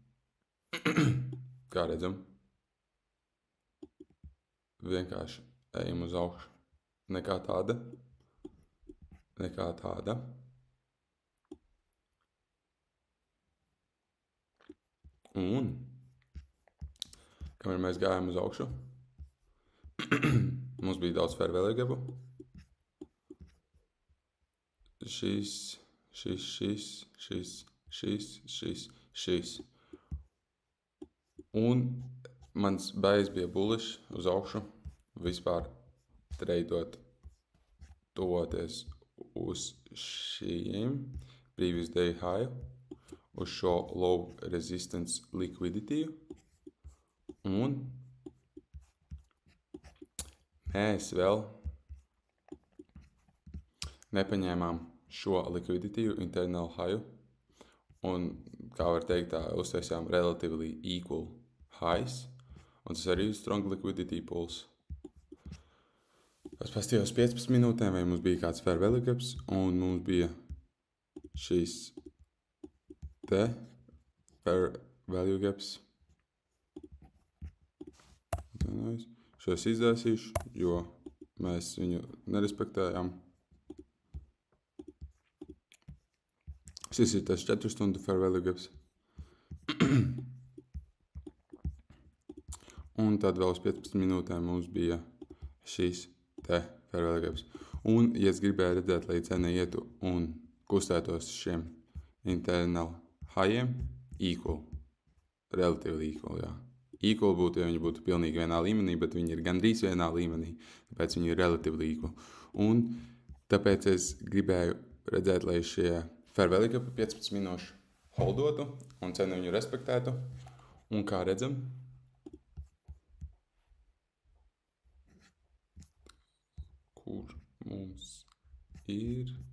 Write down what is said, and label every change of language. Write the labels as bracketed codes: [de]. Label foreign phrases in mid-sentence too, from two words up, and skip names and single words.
[lv] Kā redzam, vienkārši ejam uz augšu. Nekā tāda. Un, kamēr mēs gājām uz augšu, mums bija daudz [en] fair value gapu. [lv] Šis. Un mans bias bija bullish uz augšu, vispār treidot, tuvoties uz šiem [en] previous day high, [lv] uz šo [en] low resistance liquidity. [lv] Un mēs vēl nepaņēmām šo [en] liquidity internal high, [lv] un, kā var teikt, tā uztaisījām [en] relatively equal highs, [lv] un tas arī ir [en] strong liquidity pools. [lv] Es pastījos 15 minūtēm, vai mums bija kāds [en] fair value gaps, [lv] un mums bija šīs te [en] fair value gaps. [lv] Šo es izdēsīšu, jo mēs viņu nerespektējām. Šis ir tas 4 stundu [en] fair value gaps. [lv] Un tad vēl uz 15 minūtēm mums bija šīs te [en] fair value gaps. [lv] Un, ja es gribēju redzēt, lai cena ietu un kustētos šiem [en] internal highiem, equal, relatively equal, Equal [lv] būtu, ja viņi būtu pilnīgi vienā līmenī, bet viņi ir gandrīz vienā līmenī, tāpēc viņi ir relatively equal. Un tāpēc es gribēju redzēt, lai šie [en] fair value gapi [lv] 15 minūšu holdotu un cenu viņu respektētu. Un kā redzam, kur mums ir